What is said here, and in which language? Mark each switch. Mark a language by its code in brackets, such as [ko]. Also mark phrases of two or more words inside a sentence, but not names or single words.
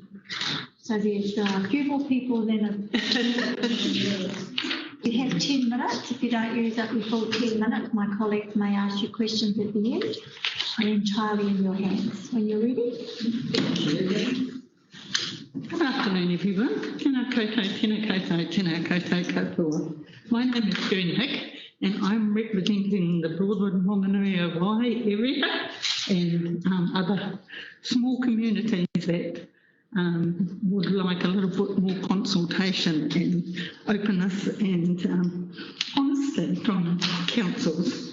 [en] So there's a few more people than you have 10 minutes. If you don't use up your full 10 minutes, my colleagues may ask you questions at the end. I'm entirely in your hands. When you're ready. Good afternoon, everyone. [mi] Tēnā koutou, tēnā koutou, tēnā koutou katoa. [en] My name is Keri, and I'm representing the Broadwood Whanganui Wai area and other small communities that would like a little bit more consultation and openness and honesty from councils.